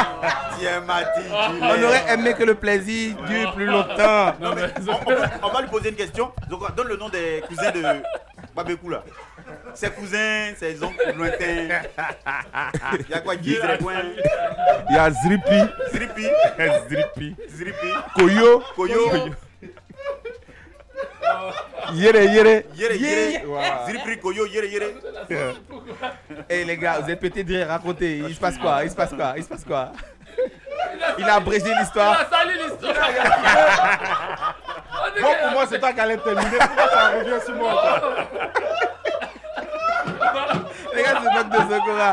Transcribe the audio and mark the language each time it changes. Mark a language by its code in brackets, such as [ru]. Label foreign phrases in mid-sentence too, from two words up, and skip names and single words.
[fr] Tiens, Mati. on aurait aimé que le plaisir dure plus longtemps. Non, mais on va lui poser une question. Donc, donne le nom des cousins de Babékou là. Ses cousins, ses oncles lointains. Il y a quoi, Guy, Zrécoin, Il y a Zripi, Zripi, Zripi, Koyo, Koyo, Yere. Yere, Yere, Zripi, Koyo, Yere, Yere. Eh les gars, vous êtes pété de rire, racontez. Il se passe quoi? Il a abrégé l'histoire. salut l'histoire. Bon, pour moi, c'est toi qui allais terminer. Pourquoi ça revient sur moi encore? Les gars, c'est Doc de Zokora.